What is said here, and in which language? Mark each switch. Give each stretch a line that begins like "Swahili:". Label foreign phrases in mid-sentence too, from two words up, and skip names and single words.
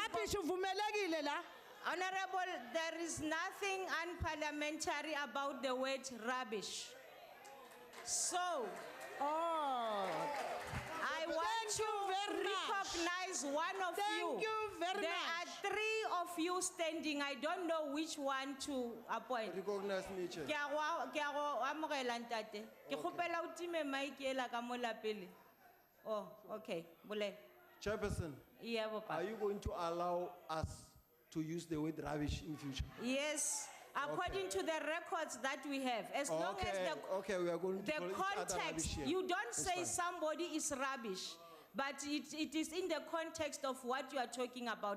English: Honorable, there is nothing unparliamentary about the word rubbish. So, I want to recognize one of you. There are 3 of you standing. I don't know which one to appoint. Recognize me, Chair.
Northern Sotho: Ke a go amogela ntate. Ke kgopela o time mic ela ka mo lapele.
English: Oh, okay. Bole. Chairperson, Yeah, Papa. are you going to allow us to use the word rubbish in future? Yes, according to the records that we have, as long as Okay, we are going to the call each other rubbish context, here. you don't That's say fine. somebody is rubbish, but it is in the context of what you are talking about.